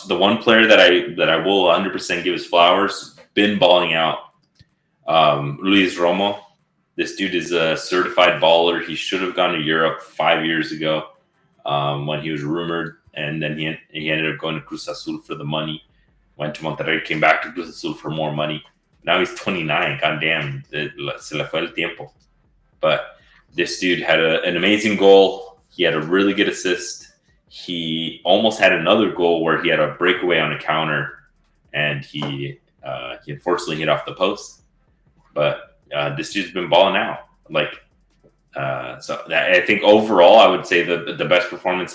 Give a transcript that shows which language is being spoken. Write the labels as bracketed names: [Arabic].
[English] The one player that I will 100% give his flowers, been balling out, Luis Romo. This dude is a certified baller. He should have gone to Europe 5 years ago when he was rumored, and then he ended up going to Cruz Azul for the money. Went to Monterrey, came back to Cruz Azul for more money. Now he's 29. God damn, [Spanish] se le fue el tiempo. [English] But this dude had an amazing goal. He had a really good assist. He almost had another goal where he had a breakaway on a counter, and he unfortunately hit off the post. But this dude's been balling out. So I think overall, I would say the best performance.